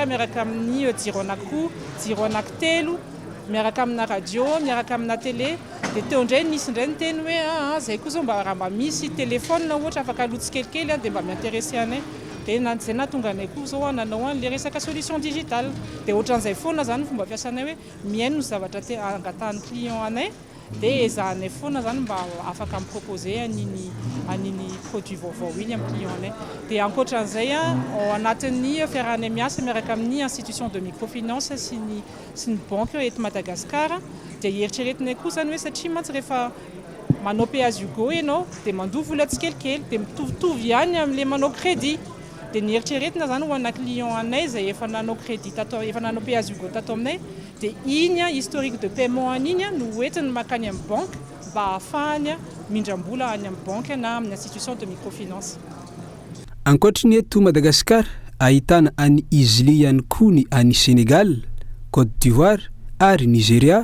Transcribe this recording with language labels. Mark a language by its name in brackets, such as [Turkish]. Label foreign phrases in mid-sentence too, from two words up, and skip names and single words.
[Malagasy] miaraka amin'ny jiro anankiroa, jiro anankitelo miaraka amina radio, miaraka amina télé dia teo indray nisy indray nyteny hoe zay koa zao raha mba misy téléphone ohatra afaka alotsy kelikely dia mba miintéressé anay dia zay nahatonga anay koa zao nanao an'ilay resaka [French] solution digitale [Malagasy] dia ohatran'izay foana zany fomba fiasanay hoe mihaino ny zavatra angatahan'ny client anay dia ezahanay foana zany mba afaka miproposé an'iny produit vaovao iny amin'ny client anay. Dia ankoatran'izay ao anatin'ny fiarahanay miasa miaraka amin'ny [French] institution de microfinance [Malagasy] sy ny banque eto Madagasikara dia eritreretinay koa zany hoe satria mantsy rehefa manao pay-as-you-go ianao dia mandoa vola tsikelikely dia mitovitovy ihany amin'ilay manao crédit. Dia ny eritreretina zany ho ana client anay zay efa nanao crédit efa nanao pay-as-you-go tato aminay dia iny [French] historique de paiement [Malagasy] an'iny no hoentiny makany amin'ny banque mba ahafahany mindram-bola any amin'ny banque na amin'ny [French] institution de microfinance. [Malagasy] Ankoatra ny eto Madagasikara, ahitana any Isli ihany koa ny any Sénégal, Côte d'Ivoire ary Nigeria.